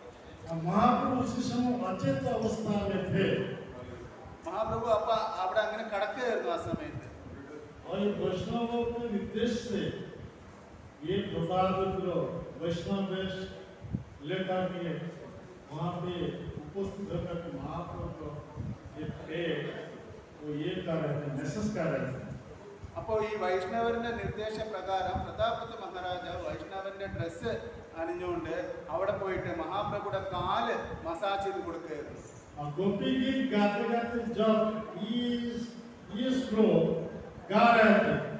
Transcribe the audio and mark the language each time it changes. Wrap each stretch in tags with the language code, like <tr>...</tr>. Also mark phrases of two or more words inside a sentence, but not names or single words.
<ml>മഹാപ്രഭു അപ്പ അവിടെ അങ്ങനെ കിടക്കുകയായിരുന്നു ആ സമയത്ത്.</ml> <hi>लेकर के वहाँ पे उपस्थित होकर के महाप्रभु ये थे वो ये कर रहे थे, मैसेज कर रहे थे.</hi> <ml>അപ്പോൾ ഈ വൈഷ്ണവരുടെ നിർദ്ദേശപ്രകാരം പ്രതാപത്ത് മഹാരാജാവ് വൈഷ്ണവന്റെ ഡ്രസ്സ് അണിഞ്ഞുകൊണ്ട് അവിടെ പോയിട്ട് മഹാപ്രഭുയുടെ കാല് മസാജ് ചെയ്ത് കൊടുക്കുകയായിരുന്നു.</ml> <hi>गोपी गीत गाते गाते जब ये श्लोक गा रहे थे,</hi>